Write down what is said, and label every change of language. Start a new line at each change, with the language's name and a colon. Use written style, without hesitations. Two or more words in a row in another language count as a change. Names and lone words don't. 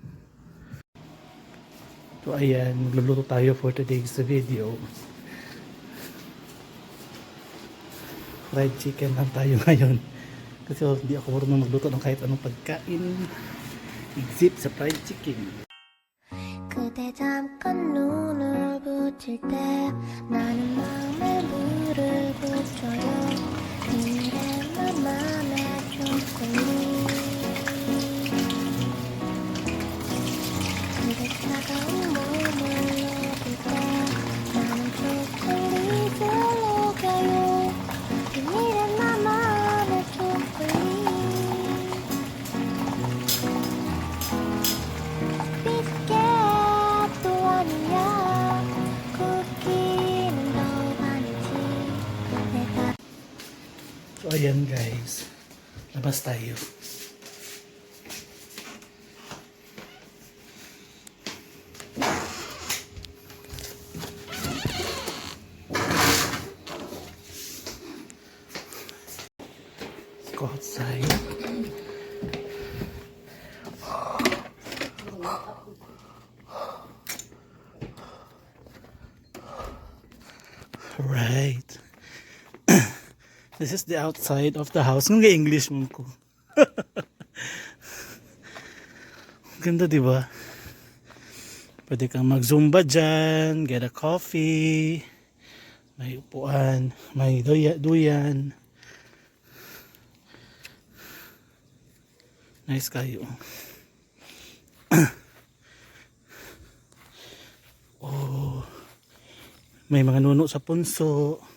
Filipino: So ayan, magluluto tayo
English: for today's video. Fried chicken
Filipino: lang tayo ngayon. Kasi hindi ako marunong magluto ng kahit anong pagkain. Except sa
English: fried chicken.
Korean: 그대 잠깐 눈을 붙일 때 나는 마음에 물을 붙여요. 비밀의 나만의 초콜릿. 그대 차가운 몸을 녹일 때 나는 초콜릿을 녹여요. 비밀의 나만의 초콜릿. 비스켓도 아니야. 쿠키는 더 많지. 내가
Filipino: So ayan guys, labas tayo.
English: Let's go outside. Right. This is the outside of the house.
Filipino: Nung English mo ko. Ganda, di ba? Pwede kang mag-zumba dyan,
English: get a coffee,
Filipino: may upuan, may duyan. Nice kayo. Oh, may mga nuno sa punso.